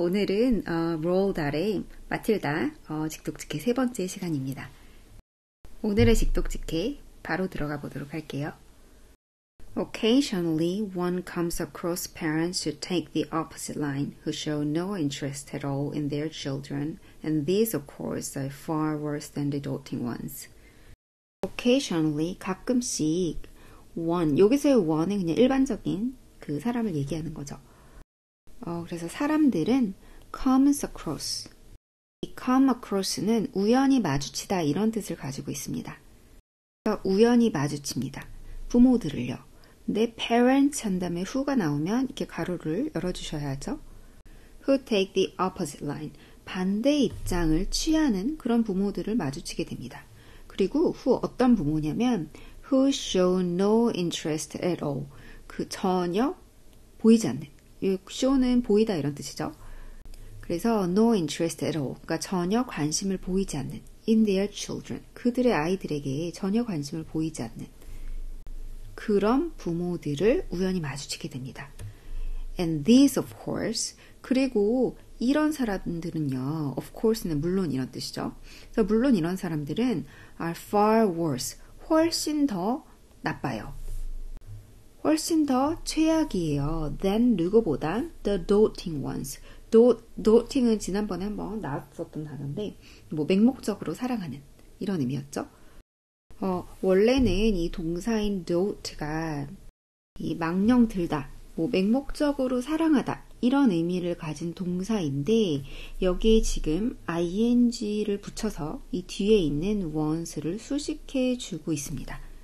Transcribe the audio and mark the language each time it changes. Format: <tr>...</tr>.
<ko>오늘은 로달의 마틸다 직독직해 세 번째 시간입니다. 오늘의 직독직해 바로 들어가 보도록 할게요.</ko> <en>Occasionally one comes across parents who take the opposite line, who show no interest at all in their children, and these of course are far worse than the doting ones.</en> <ko>Occasionally, 가끔씩 one, 여기서의 one은 그냥 일반적인 그 사람을 얘기하는 거죠. 그래서 사람들은</ko> <en>comes across.</en> <ko>이 come across는 우연히 마주치다 이런 뜻을 가지고 있습니다. 우연히 마주칩니다. 부모들을요. 근데 parents 한 다음에 who가 나오면 이렇게 가로를 열어주셔야 하죠.</ko> <en>Who take the opposite line.</en> <ko>반대 입장을 취하는 그런 부모들을 마주치게 됩니다. 그리고</ko> <en>who</en> <ko>어떤 부모냐면</ko> <en>who show no interest at all.</en> <ko>그 전혀 보이지 않는. 이 show는 보이다 이런 뜻이죠. 그래서</ko> <en>no interest at all,</en> <ko>그러니까 전혀 관심을 보이지 않는</ko> <en>in their children,</en> <ko>그들의 아이들에게 전혀 관심을 보이지 않는 그런 부모들을 우연히 마주치게 됩니다.</ko> <en>And these of course,</en> <ko>그리고 이런 사람들은요,</ko> <en>of course</en> <ko>는 물론 이런 뜻이죠. 그래서 물론 이런 사람들은</ko> <en>are far worse,</en> <ko>훨씬 더 나빠요. 훨씬 더 최악이에요.</ko> <en>than</en> <ko>누구보다</ko> <en>the doting ones.</en> <ko>doting은 지난번에 한번 나왔었던 단어인데 맹목적으로 사랑하는 이런 의미였죠. 원래는 이 동사인 dot가 이 망령 들다, 맹목적으로 사랑하다 이런 의미를 가진 동사인데 여기에 지금 ing를 붙여서 이 뒤에 있는 ones를 수식해 주고 있습니다.</ko>